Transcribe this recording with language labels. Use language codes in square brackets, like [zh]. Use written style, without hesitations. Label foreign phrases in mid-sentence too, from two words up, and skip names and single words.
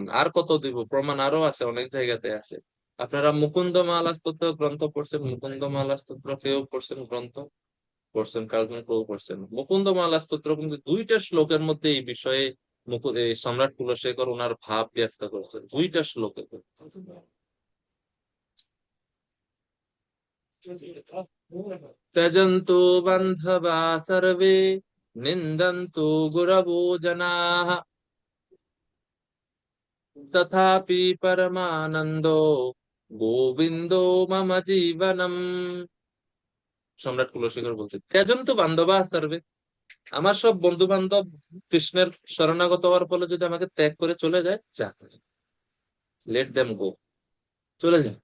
[bn] আর কত দিব, প্রমাণ আরো আছে, অনেক জায়গাতে আছে। আপনারা মুকুন্দমালা স্তোত্র গ্রন্থ পড়ছেন? মুকুন্দমালা স্তোত্র কেউ পড়ছেন? গ্রন্থ পড়ছেন, কার্জন কেউ পড়ছেন? মুকুন্দমালা স্তোত্র কিন্তু 2টা শ্লোকের মধ্যে এই বিষয়ে এই সম্রাট কুলশেখর ওনার ভাব ব্যক্ত করছেন 2টা শ্লোকে। [sa] त्यजन्तु बन्धवा सर्वे निन्दन्तु गुरवो जनाः तथापि परमानन्दो গোবিন্দো মম জীবনম। [bn] সম্রাট কুলশেখর বলছে, [sa] त्यजन्तु বান্ধবা সার্বে, [bn] আমার সব বন্ধু বান্ধব কৃষ্ণের শরণাগত হওয়ার ফলে যদি আমাকে ত্যাগ করে চলে যায়, যা, [en] let them go, [bn] চলে যায়।